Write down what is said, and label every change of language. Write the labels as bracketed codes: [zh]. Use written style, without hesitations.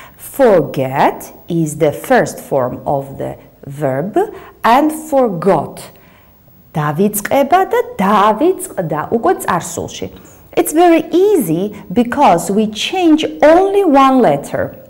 [en] Forget is the first form of the verb and forgot. [ka] დავიწყება და დავიწყდა უკვე წარსულში. [en] It's very easy because we change only one letter.